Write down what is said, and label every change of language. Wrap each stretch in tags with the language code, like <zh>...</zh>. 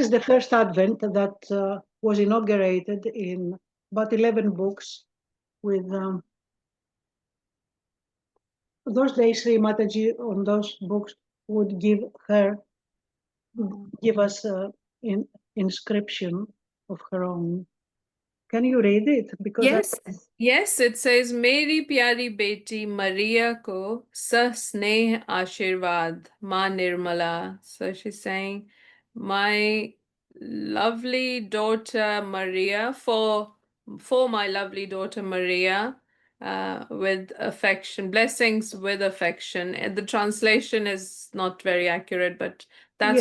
<en>is the first Advent that was inaugurated in about 11 books with those days Sri Mataji on those books would give us in inscription of her own. Can you read it? Because I yes, yes, it says,</en> <hi>मेरी प्यारी बेटी Maria को सस्नेह आशीर्वाद माँ Nirmala.</hi> <en>So she's saying, my lovely daughter Maria, for my lovely daughter Maria, with affection, blessings with affection. And the translation is not very accurate, but that's</en>